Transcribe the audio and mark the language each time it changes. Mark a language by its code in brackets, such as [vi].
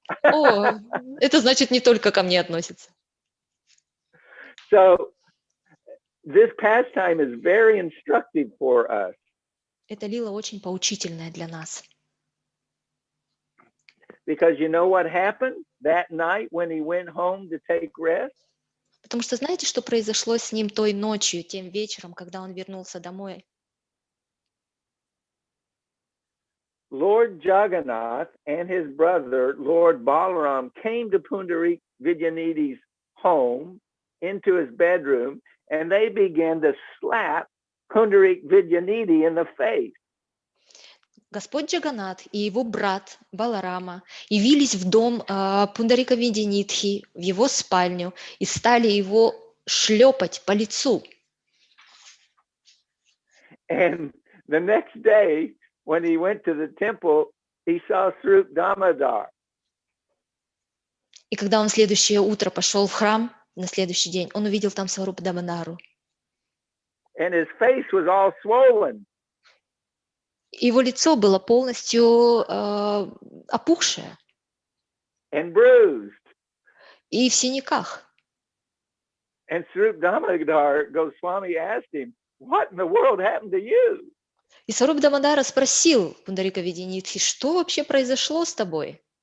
[ru] О, это значит не только ко мне относится. [en] So this pastime is very instructive for us. [ru] Эта лила очень поучительная для нас. [en] Because you know what happened that night when he went home to take rest? [ru] Потому что знаете, что произошло с ним той ночью, тем вечером, когда он вернулся домой? [en] Lord Jagannath and his brother, Lord Balaram, came to Pundarik Vidyanidhi's home, into his bedroom, and they began to slap Pundarik Vidyanidhi in the face. [ru] Господь Джаганнат и его брат Баларама явились в дом Пундарика Видянитхи, в его спальню, и стали его шлепать по лицу. [en] And the next day, when he went to the temple, he saw Swarup Damodar. [ru] И когда он в следующее утро пошел в храм, на следующий день, он увидел там Сварупа Дамодару. [en] And his face was all swollen. [ru] Его лицо было полностью опухшее [en] And bruised. [ru] и в синяках. [en] And Swarup Damodar Goswami asked him, what in the world happened to you? [ru] И Сваруп Дамодара спросил Пундарика Видянитхи, что вообще произошло с тобой?